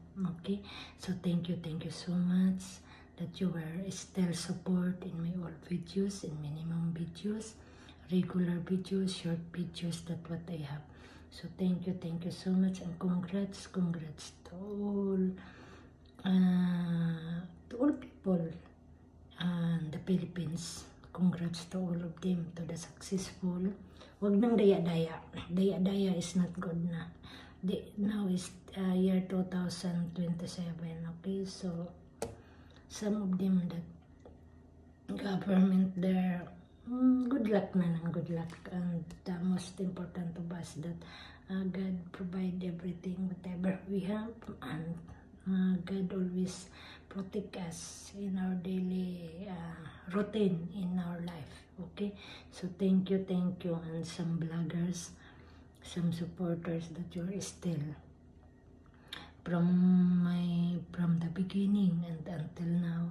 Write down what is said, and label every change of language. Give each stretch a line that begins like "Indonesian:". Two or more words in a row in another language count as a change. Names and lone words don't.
English: Okay, so thank you so much that you were still support in my all videos, in minimum videos, regular videos, short videos, that what I have. So thank you so much, and congrats to all people in the Philippines. Congrats to all of them, to the successful.
Filipino: Wag nang daya-daya. Daya-daya
English: is not good
Filipino: na.
English: Now is year 2027, okay? So, some of them that government there, good luck
Filipino: na lang,
English: good luck. And the most important of us that God provide everything, whatever we have, and God always protect us in our daily routine in our life. Okay, so thank you, and some bloggers, some supporters that you are still from the beginning and until now.